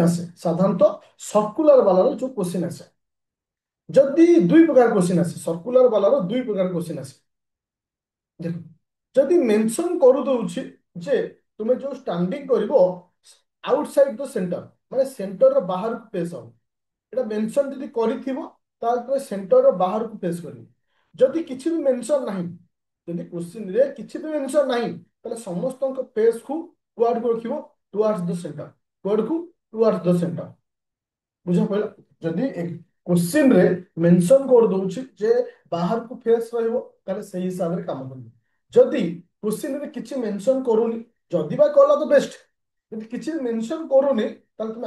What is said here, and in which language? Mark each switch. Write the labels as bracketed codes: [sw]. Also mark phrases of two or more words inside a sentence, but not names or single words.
[or] ଆସେ ସାଧାରଣତଃ ସର୍କୁଲାର ବାଲାର ଯୋଉ କ୍ୱେଶ୍ଚିନ୍ ଆସେ ଯଦି ଦୁଇ ପ୍ରକାର କ୍ୱେଶ୍ଚିନ୍ ଆସେ ସର୍କୁଲାର ବାଲାର ଦୁଇ ପ୍ରକାର କ୍ୱେଶ୍ଚିନ୍ ଆସେ ଦେଖ ଯଦି ମେନସନ କରିଦଉଛି ଯେ ତୁମେ ଯୋଉ ଷ୍ଟାଣ୍ଡିଂ କରିବ [en] outside the center [or] ମାନେ ସେଣ୍ଟରର ବାହାରକୁ ଫେସ୍ ହବ এটা মেনশন যদি କରିଥିବ ତାହେଲେ ସେଣ୍ଟରର ବାହାରକୁ ଫେସ୍ କରିବ ଯଦି କିଛି ବି ମେନସନ ନାହିଁ ଯଦି କ୍ୱେଶ୍ଚିନରେ କିଛି ବି ମେନସନ ନାହିଁ ତାହେଲେ ସମସ୍ତଙ୍କ ଫେସ୍କୁ କୁଆଡକୁ ରଖିବ [en] towards the center [or] କୁଆଡକୁ [en] towards the center [or] ବୁଝା ପଡ଼ିଲା ଯଦି କ୍ୱେଶ୍ଚିନରେ ମେନସନ କରିଦଉଛି ଯେ ବାହାରକୁ ଫେସ୍ ରହିବ ତାହେଲେ ସେଇ ହିସାବରେ କାମ କରିବ ଯଦି କ୍ୱେଶ୍ଚିନରେ କିଛି ମେନସନ କରୁନି ଯଦି ବା କଲା ତ ବେଷ୍ଟ ଯଦି କିଛି ମେନସନ କରୁନି ତାହେଲେ ତୁମେ